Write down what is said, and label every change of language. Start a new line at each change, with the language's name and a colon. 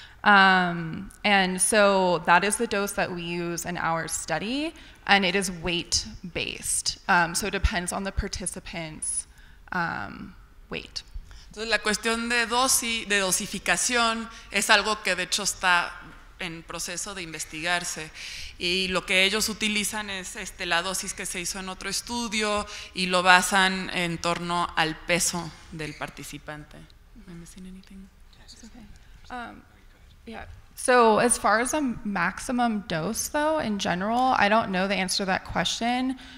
English: And so that is the dose that we use in our study, and it is weight-based. So it depends on the participant's weight.
Spanish: Entonces la cuestión de dosificación es algo que de hecho está en proceso de investigarse, y lo que ellos utilizan es la dosis que se hizo en otro estudio y lo basan en torno al peso del participante.
English: Am I missing anything? Okay. Yeah. So as far as a maximum dose, though, in general, I don't know the answer to that question.